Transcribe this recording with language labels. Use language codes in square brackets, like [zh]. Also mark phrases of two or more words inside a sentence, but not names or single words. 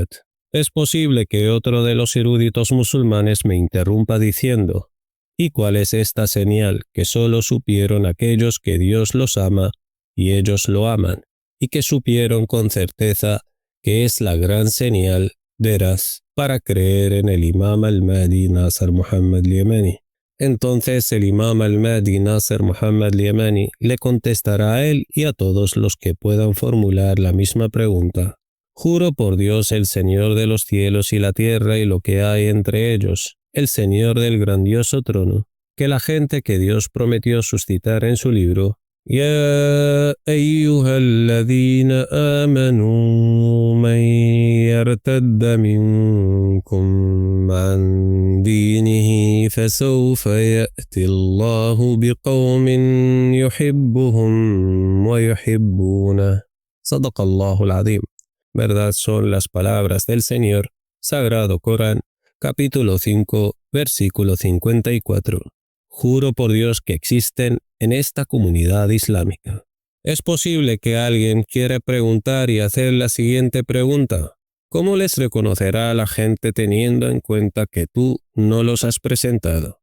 [es] Es posible que otro de los eruditos musulmanes me interrumpa diciendo: «¿Y cuál es esta señal que solo supieron aquellos que Dios los ama y ellos lo aman, y que supieron con certeza que es la gran señal veraz para creer en el imam al-Mahdi Nasser Muhammad al-Yamani?». Entonces el imam al-Mahdi Nasser Muhammad al-Yamani le contestará a él y a todos los que puedan formular la misma pregunta: «Juro por Dios, el Señor de los cielos y la tierra y lo que hay entre ellos, el Señor del grandioso trono, que la gente que Dios prometió suscitar en su libro: [ar] يا أيها الذين آمنوا من يرتد منكم عن دينه فسوف يأتي الله بقوم يحبهم ويحبونه». صدق الله العظيم. [es] Verdad son las palabras del Señor. Sagrado Corán, capítulo 5, versículo 54. Juro por Dios que existen en esta comunidad islámica. Es posible que alguien quiera preguntar y hacer la siguiente pregunta: ¿cómo les reconocerá a la gente teniendo en cuenta que tú no los has presentado?